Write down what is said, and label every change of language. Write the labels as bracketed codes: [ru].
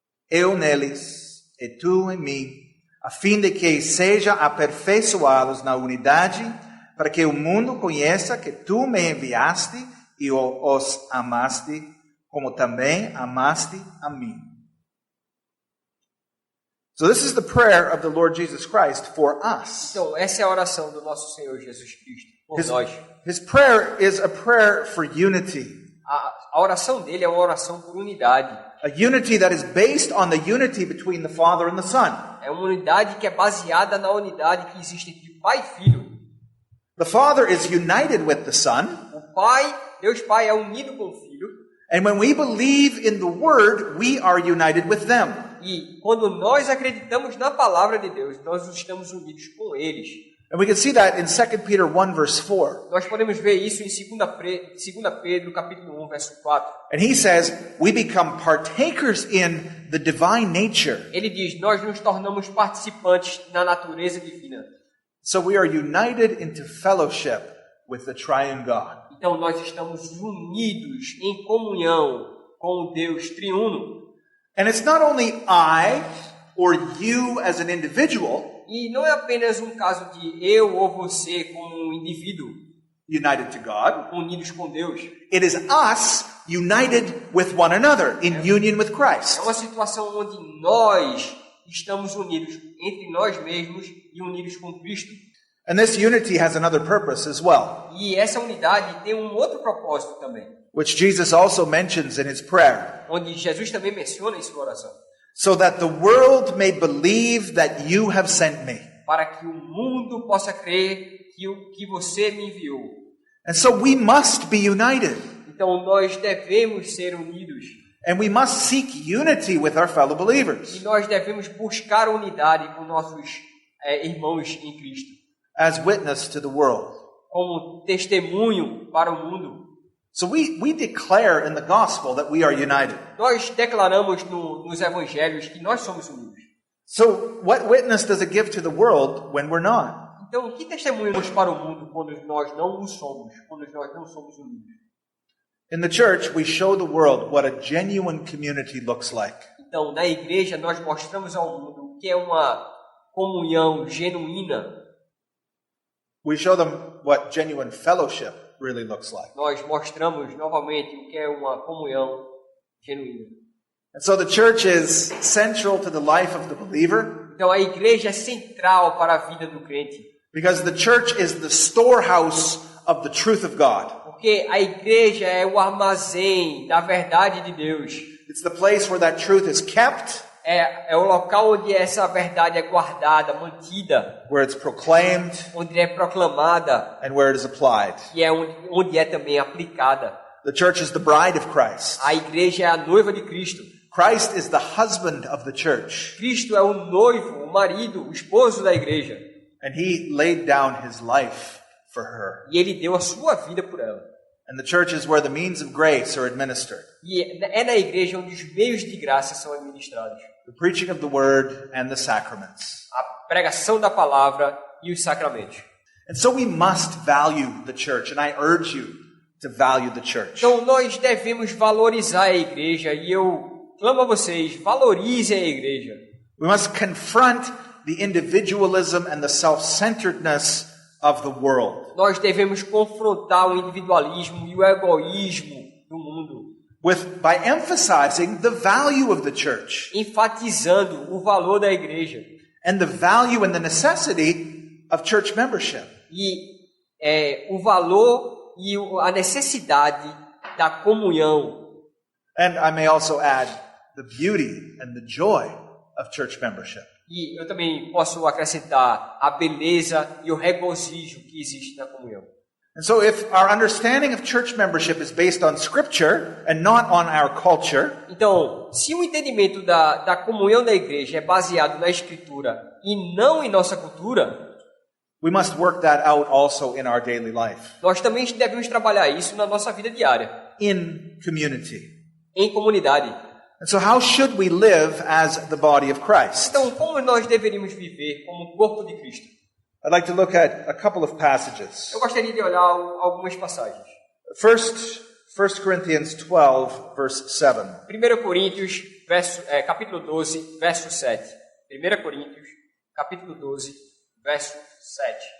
[pt] Eu neles e tu em mim, a fim de que sejam aperfeiçoados na unidade, para que o mundo conheça que tu me enviaste e os amaste, como também amaste a mim. [en] So this is the prayer of the Lord Jesus Christ for us. [pt] Então, essa é a oração do nosso Senhor Jesus Cristo por nós. [en] His prayer is a prayer for unity. [pt] A oração dele é uma oração por unidade. [en] A unity that is based on the unity between the Father and the Son. [pt] É uma unidade que é baseada na unidade que existe entre Pai e Filho. [en] The Father is united with the Son. [pt] O Pai, Deus Pai, é unido com o Filho. [en] And when we believe in the Word, we are united with them. [pt] E quando nós acreditamos na palavra de Deus, nós estamos unidos com eles. [en] And we can see that in 2 Peter 1 verse 4. [pt] Nós podemos ver isso em 2 Pedro, capítulo 1, verso 4. [en] And he says, we become partakers in the divine nature. [pt] Ele diz, nós nos tornamos participantes na natureza divina. [en] So we are united into fellowship with the triune God. [pt] Então nós estamos unidos em comunhão com o Deus triuno. [en] And it's not only I or you as an individual [pt] E não é apenas um caso de eu ou você como um indivíduo [en] united to God. [pt] unidos com Deus. [en] It is us united with one another in union with Christ. [pt] É uma situação onde nós estamos unidos entre nós mesmos e unidos com Cristo. [en] And this unity has another purpose as well, [pt] E essa unidade tem um outro propósito também, [en] which Jesus also mentions in his prayer. [pt] onde Jesus também menciona em sua oração. [en] So that the world may believe that you have sent me. [pt] Para que o mundo possa crer que você me enviou. [en] And so we must be united. [pt] Então nós devemos ser unidos. [en] And we must seek unity with our fellow believers [pt] E nós devemos buscar unidade com nossos irmãos em Cristo. [en] as witness to the world. [pt] Como testemunho para o mundo. [en] So we declare in the gospel that we are united. [pt] Nós declaramos nos evangelhos que nós somos unidos. [en] So what witness does it give to the world when we're not? [pt] Então, que testemunho damos para o mundo quando nós não o somos, quando nós não somos unidos? [en] In the church, we show the world what a genuine community looks like. [pt] Então, na igreja, nós mostramos ao mundo o que é uma comunhão genuína. [en] We show them what genuine fellowship really looks like. [pt] Nós mostramos novamente o que é uma comunhão genuína. [en] And so the church is central to the life of the believer [pt] Então, a igreja é central para a vida do crente. [en] because the church is the storehouse of the truth of God. [pt] Porque a igreja é o armazém da verdade de Deus. [en] It's the place where that truth is kept [pt] é o local onde essa verdade é guardada, mantida, [en] where it's proclaimed, [pt] onde é proclamada [en] and where it is applied. [pt] e é onde é também aplicada. [en] The church is the bride of Christ. [pt] A igreja é a noiva de Cristo. [en] Christ is the husband of the church. [pt] Cristo é o noivo, o marido, o esposo da igreja. [en] And he laid down his life for her. [pt] E ele deu a sua vida por ela. [en] And the church is where the means of grace are administered. [pt] E é na igreja onde os meios de graça são administrados. [en] The preaching of the word and the sacraments. [pt] A pregação da palavra e os sacramentos. [en] And so we must value the church, and I urge you to value the church. [pt] Então nós devemos valorizar a igreja e eu clamo a vocês, valorizem a igreja. [en] We must confront the individualism and the self-centeredness of the world. [pt] Nós devemos confrontar o individualismo e o egoísmo do mundo, [en] By emphasizing the value of the church [pt] enfatizando o valor da igreja [en] and the value and the necessity of church membership. [pt] e o valor e a necessidade da comunhão. [en] And I may also add the beauty and the joy of church membership. [pt] E eu também posso acrescentar a beleza e o regozijo que existe na comunhão. [en] And so if our understanding of church membership is based on scripture and not on our culture, [pt] Então, se o entendimento da comunhão da igreja é baseado na Escritura e não em nossa cultura, [en] we must work that out also in our daily life, [pt] nós também devemos trabalhar isso na nossa vida diária, [en] in community. [pt] em comunidade. [en] And so how should we live as the body of Christ? [pt] Então, como nós deveríamos viver como o corpo de Cristo? [en] I'd like to look at a couple of passages. [pt] Eu gostaria de olhar algumas passagens. [en] First, 1 Corinthians 12, verse 7. [pt] 1 Coríntios, capítulo 12, verso 7. 1 Coríntios, capítulo 12, verso 7.